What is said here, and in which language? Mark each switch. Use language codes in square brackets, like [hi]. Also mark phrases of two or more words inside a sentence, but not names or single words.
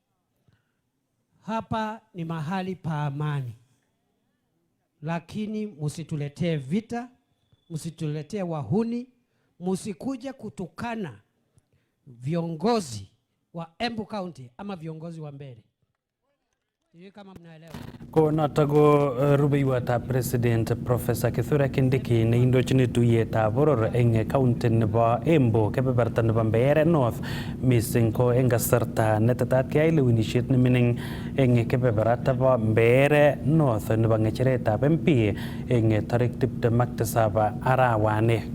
[sw] Hapa ni mahali pa amani. Lakini msituletee vita, msituletee wahuni, msikuje kutukana viongozi wa Embu County ama viongozi wa Mbeere. Sijui kama mnaelewa. [kln] Ko notago rubeiwatab President Professor Kithure Kindiki ne indochin tuyetab boror eng county nebo Embu kebeberta nebo Mbeere North missing ko eng kasarta netetat keyai lewenishet nemining eng kebeberta Mbeere North nebo ng'echeretab MP eng tarik 27 arawani.